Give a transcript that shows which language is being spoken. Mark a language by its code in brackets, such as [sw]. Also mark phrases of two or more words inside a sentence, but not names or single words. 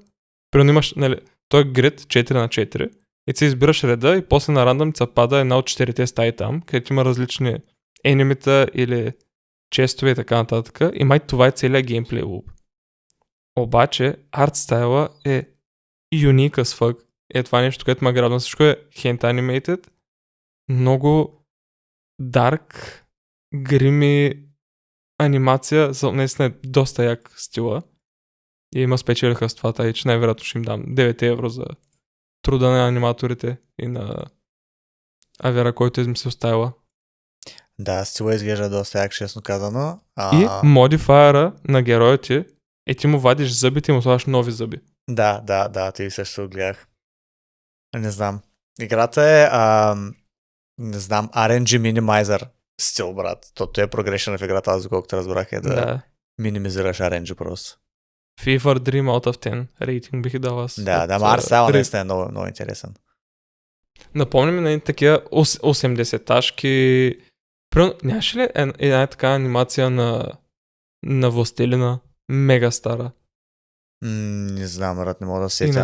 [bg] Примерно имаш, той е грид 4x4 и ти избираш реда и после на рандъм се пада една от 4 стаи там, където има различни енемита или честове и така нататък. И май това е целият геймплей луп. Обаче арт стайла е [en] unique as fuck. [bg] Е това нещо, което ме грабна. Всичко е [en] hand animated, [bg] много dark, грими анимация, наистина е доста як стила. И има спечелиха с това, тъй че най-вероятно ще им дам 9 евро за труда на аниматорите и на Авера, който измислил стайла. Да, стила изглежда доста як, честно казано. И модифайера на героите е ти му вадиш зъбите и му слагаш нови зъби. Да, ти също гледах. Не знам. Играта е не знам, RNG Minimizer стил, брат. Тото е прогрешен в играта, аз колкото разбрах е да минимизираш RNG просто. FIFA Dream [en] out of 10 [bg] рейтинг бих дал аз. Да, Марс става наистина е много, много интересен. Напомня ми на такива 80-ташки. Нямаше ли една така анимация на Властелина? Мега стара. Не знам, брат, не мога да сетя,